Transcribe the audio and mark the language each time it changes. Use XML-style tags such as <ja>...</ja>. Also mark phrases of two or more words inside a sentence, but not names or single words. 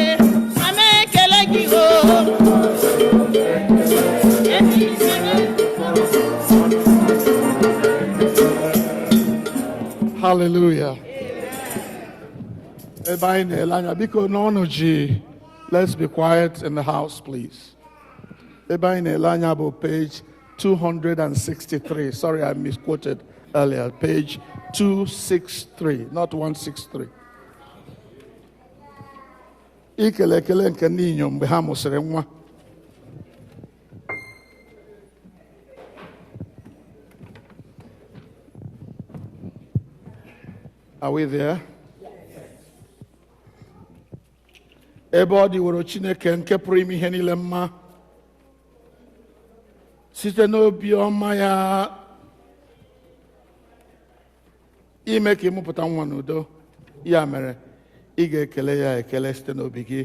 <ig>Ana m ekele gị ho. Ebi mere ndụ kpọrọ m. Hallelujah. Ebe anyị na-ele anya biko n'ọnụ ji,</ig> <en>let's be quiet in the house please.</en> <ig>Ebe anyị na-ele anya bụ page 263.</ig> <en>Sorry, I misquoted earlier. Page 263, not 163.</en> <ig>Ikele ekele nke ndị inyom mgbe ha mụsịrị nwa.</ig> <en>Are we there?</en> <ig>Ebe ọ dịworo Chineke nke pụrụ ime ihe niile mma site n'obi ọma ya ime ka ịmụpụta nwa n'udo. Ya mere ị ga-ekele ya ekele site n'obi gị.</ig>